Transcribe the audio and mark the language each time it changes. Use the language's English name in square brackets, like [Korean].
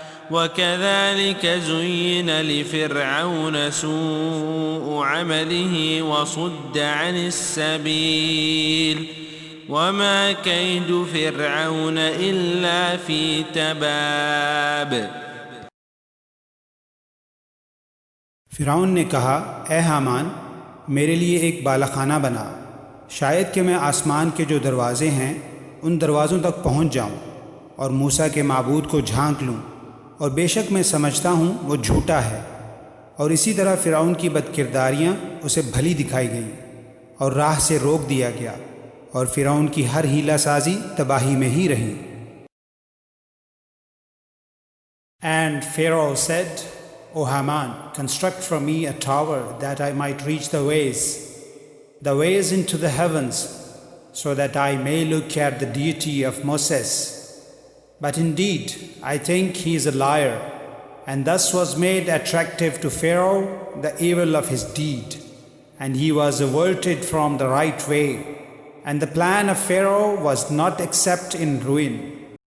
[Arabic] وكذلك زين لفرعون سوء عمله وصد عن السبيل وما كيد فرعون إلا في تباب. [Hindi] फ़िरौन ने कहा, ए हामान, मेरे लिए एक बालाखाना बना, शायद कि मैं आसमान के जो दरवाज़े हैं उन दरवाज़ों तक पहुँच जाऊँ और मूसा के माबूद को झांक लूँ, और बेशक मैं समझता हूँ वो झूठा है। और इसी तरह फ़िरौन की बदकिरदारियाँ उसे भली दिखाई गईं और राह से रोक दिया गया, और फ़िरौन की हर हीला साजी तबाही में ही रही। [English] And Pharaoh said, O Haman, construct for me a tower that I might reach the ways into the heavens, so that I may look at the deity of Moses. But indeed, I think he is a liar, and thus was made attractive to Pharaoh the evil of his deed, and he was averted from the right way, and the plan of Pharaoh was not except in ruin.